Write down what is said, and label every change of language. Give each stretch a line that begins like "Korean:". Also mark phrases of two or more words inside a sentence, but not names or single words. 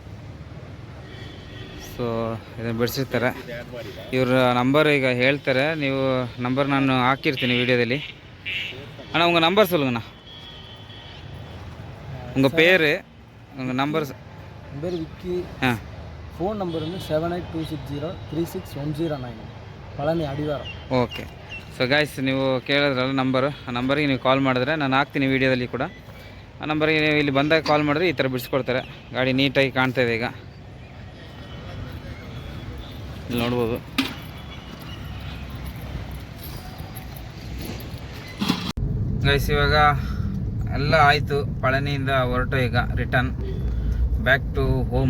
Kannada: ಸೊ ಇದನ್ನು ಬಿಡಿಸಿರ್ತಾರೆ. ಇವ್ರ ನಂಬರ್ ಈಗ ಹೇಳ್ತಾರೆ, ನೀವು ನಂಬರ್ ನಾನು ಹಾಕಿರ್ತೀನಿ ವೀಡಿಯೋದಲ್ಲಿ.
Tamil: ಅಣ್ಣ ಉங்கள் நம்பர் சொல்லுங்கண்ணா, உங்கள் பேர் உங்கள் நம்பர். என் பேர் விக்கி. ஃபோன் நம்பர் வந்து 7826036109 பழனி அடிவாரம்.
Kannada: ಓಕೆ.
English: so guys
Kannada: ನೀವು ಕೇಳಿದ್ರಲ್ಲ ನಂಬರು, ಆ ನಂಬರಿಗೆ ನೀವು ಕಾಲ್ ಮಾಡಿದ್ರೆ ನಾನು ಹಾಕ್ತೀನಿ ವೀಡಿಯೋದಲ್ಲಿ ಕೂಡ. ಆ ನಂಬರಿಗೆ ನೀವು ಇಲ್ಲಿ ಬಂದಾಗ ಕಾಲ್ ಮಾಡಿದ್ರೆ ಈ ಥರ ಬಿಡಿಸ್ಕೊಡ್ತಾರೆ. ಗಾಡಿ ನೀಟಾಗಿ ಕಾಣ್ತಾಯಿದೆ ಈಗ, ಇಲ್ಲಿ ನೋಡ್ಬೋದು. ಗೈಸ್ ಇವಾಗ ಎಲ್ಲ ಆಯಿತು, ಪಳನಿಯಿಂದ ಹೊರಟು ಈಗ
English: return back to home.